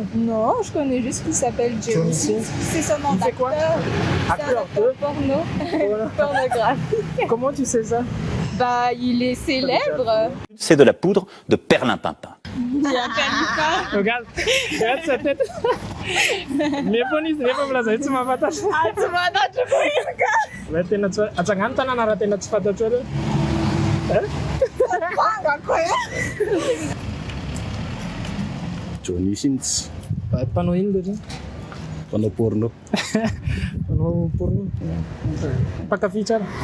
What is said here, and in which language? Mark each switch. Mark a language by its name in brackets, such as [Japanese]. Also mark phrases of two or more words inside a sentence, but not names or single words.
[French] Non, je connais juste qu'il s'appelle Johnny Johnny Sins. Sins. C'est son nom Il fait quoi? d'acteur. C'est un Acteur acteur porno, Voilà. pornographique. Comment tu sais ça? Bah, il est célèbre. C'est de la poudre de perlimpinpin. Mia Khalifa. Regarde sa tête. [Malagasy] Nefa milaza hoe tsy mahafantatra. [French] Ah, tu m'as tu peux [Malagasy] Raha tena tsy atsangano tanàna raha tena tsy fantatra reo. Johnny Sins. Mpanao ino lery? Mpanao porno. Mpanao porno. Mpankafy tsara.